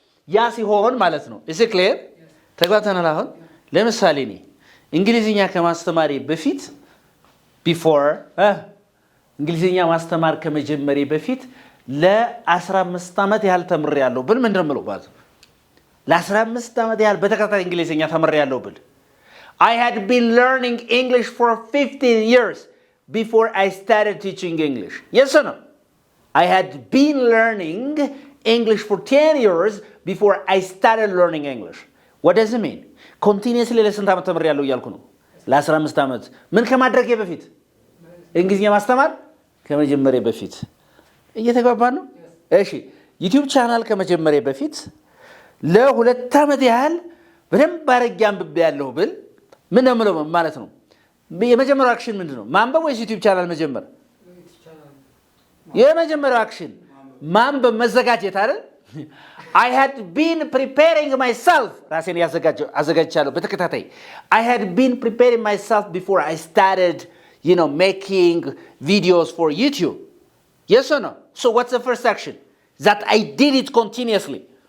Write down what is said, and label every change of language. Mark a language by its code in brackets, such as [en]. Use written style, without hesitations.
[am] ያ ሲሆን ማለት ነው። [en] is it clear? [am] ተግባብተናል አሁን? ለምሳሌ እኔ እንግሊዝኛ ከማስተማሪ በፊት before እንግሊዝኛ ማስተማር ከመጀመሪ በፊት ለ15 ዓመት ያህል ተምሬያለሁ ብል ምንድን ነው የምለው ማለት ነው? ለ15 ዓመት ያህል በተከታታይ እንግሊዝኛ ተምሬያለሁ ብል [en] I had been learning English for 15 years before I started teaching English. Yes or no? I had been learning English for 10 years before I started learning English. What does it mean? [am] Continuously ለስንት ዓመት ተምሬያለሁ እያልኩ ነው? ለ15 ዓመት። ምን ከማድረጌ በፊት? እንግሊዝኛ ማስተማር ከመጀመሪያ በፊት። እየተግባባ ነው? እሺ ዩቲዩብ ቻናል ከመጀመሪያ በፊት ለ2 ዓመት ያህል በደንብ አድርጌ አንብቤያለሁ ብል ምን ነው የምለው ማለት ነው? የመጀመሪያው አክሽን ምንድነው? ማንበብ ወይስ ዩቲዩብ ቻናል መጀመር? የመጀመሪያው አክሽን ማንበብ፣ መዘጋጀት አይደል? [en] I had been preparing myself. [am] ራሴን አዘጋጅቻለሁ በተከታታይ። [en] I had been preparing myself before I started making videos for YouTube. Yes or no? So what's the first action? That I did it continuously.